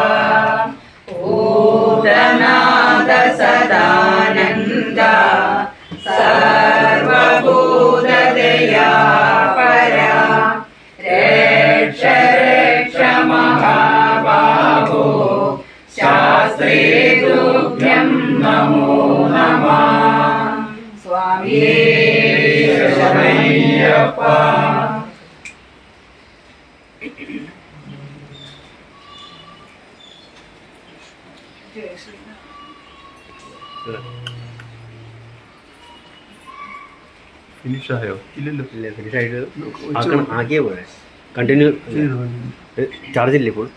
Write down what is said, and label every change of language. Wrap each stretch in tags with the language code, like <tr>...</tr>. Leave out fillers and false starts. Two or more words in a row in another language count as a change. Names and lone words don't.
<sa>भूतनाथ सदानन्द सर्वभूतदयापर रक्ष रक्ष महाबाहो शास्त्रे तुभ्यं नमो नमः।</sa> <ml>സ്വാമിയേ ശരണമയ്യപ്പ। ഫിനിഷ് ആയോ? ഇല്ലല്ലോ. ഇല്ല, ഫിനിഷ് ആയിട്ട് ആക്കിയേ പോലെ കണ്ടിന്യൂ ചാർജ് ഇല്ല ഇപ്പോൾ.</ml>